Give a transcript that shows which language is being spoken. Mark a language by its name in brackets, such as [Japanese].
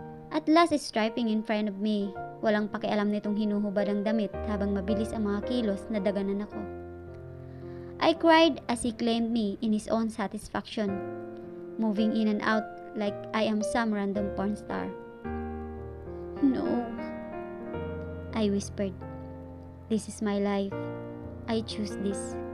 [English] At last is striping in front of me. [Filipino] Walang pakialam nitong hinuhubad ang damit habang mabilis ang mga kilos na daganan ako. [English] I cried as he claimed me in his own satisfaction, moving in and out like I am some random porn star. No, I whispered. This is my life. I choose this.